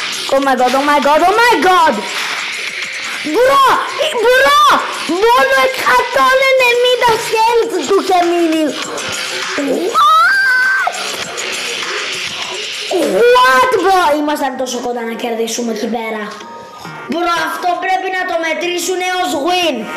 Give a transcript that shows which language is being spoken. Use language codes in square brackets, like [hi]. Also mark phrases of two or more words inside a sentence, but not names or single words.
[en] Oh my god, oh my god, oh my god! [el] Μπρο! Μόνο 190 health του είχε μείνει. [en] What, bro! [el] Ήμασταν τόσο κοντά να κερδίσουμε εκεί πέρα. Bro, αυτό πρέπει να το μετρήσουν ως win.